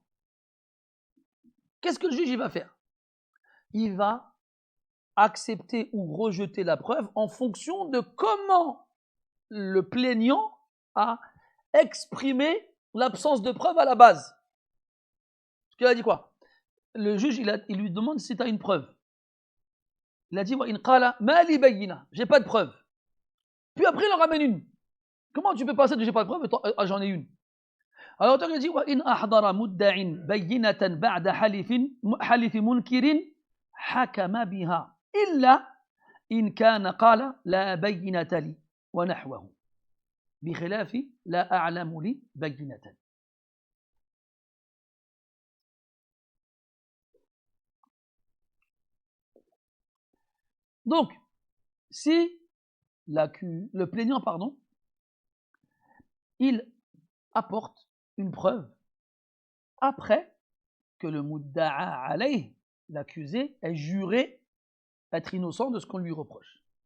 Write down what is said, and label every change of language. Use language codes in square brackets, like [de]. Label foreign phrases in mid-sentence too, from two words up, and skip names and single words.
[fr] Qu'est-ce que le juge il va faire? Il va accepter ou rejeter la preuve en fonction de comment le plaignant a exprimé l'absence de preuve à la base. Parce qu'il a dit quoi? Le juge il lui demande si tu as une preuve. Il a dit [ar] وإن قال ما لي بينة, [fr] j'ai pas de preuve. Puis après il en ramène une. Comment tu peux passer de j'ai pas de preuve et j'en ai une? Alors l'auteur il dit [ar] وإن أحضر مدع بينة بعد حلف منكر حكم بها إلا إن كان قال لا بينة لي ونحوه بخلاف لا أعلم لي بينة. [fr] Donc, si le plaignant, il apporte une preuve après que le [ar] المدعى عليه, [fr] l'accusé, ait juré être innocent de ce qu'on lui reproche,